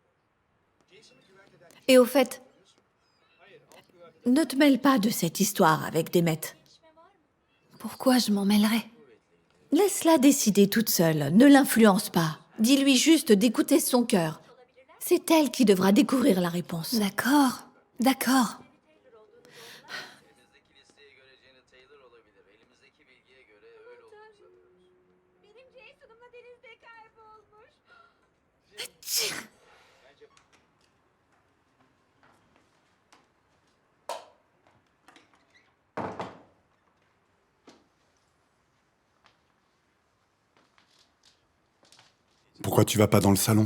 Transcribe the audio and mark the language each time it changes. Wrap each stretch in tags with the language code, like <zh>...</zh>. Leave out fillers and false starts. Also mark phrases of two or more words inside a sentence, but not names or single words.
<fr>Et au fait, ne te mêle pas de cette histoire avec Demet. Pourquoi je m'en mêlerais? Laisse-la décider toute seule, ne l'influence pas. Dis-lui juste d'écouter son cœur. C'est elle qui devra découvrir la réponse. D'accord, d'accord.</fr> <tr>Benim Jason'ımla denizde kaybolmuş.</tr> <fr>Pourquoi tu vas pas dans le salon?</fr>